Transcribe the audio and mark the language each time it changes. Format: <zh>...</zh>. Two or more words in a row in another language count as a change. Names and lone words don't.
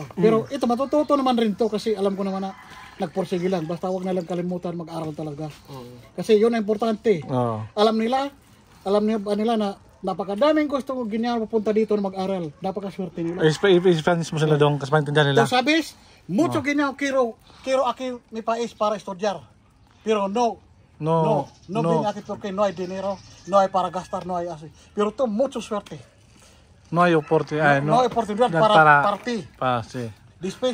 <tl>Pero ito, matututo naman rin to kasi alam ko naman na nagporsige lang. Basta huwag na lang kalimutan mag-aral talaga. Kasi yun ang importante. Alam nila na napakadaming gusto ko ganyan pupunta dito na mag-aral. Napakaswerte nila. Spanish mo sila doon kasi maintindihan nila.</tl> <es>So sabes, mucho ganyan quiero aquí mi país para estudiar. Pero no vine aquí porque no hay dinero, no hay para gastar, no hay así. Pero to mucho suerte. No hay oportunidad. No hay oportunidad para ti. Sí. Después</es>